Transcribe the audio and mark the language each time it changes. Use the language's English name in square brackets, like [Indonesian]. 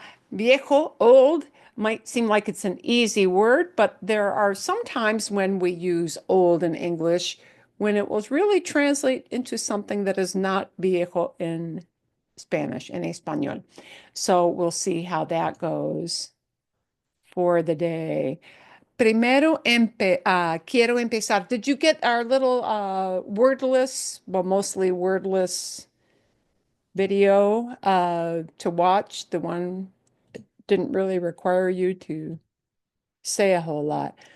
[English] Viejo, old, might seem like it's an easy word, but there are some times when we use old in English when it will really translate into something that is not viejo in Spanish, in Espanol. So we'll see how that goes for the day. [Spanish] Primero, quiero empezar. [English] Did you get our little wordless, well, mostly wordless video to watch? The one that didn't really require you to say a whole lot.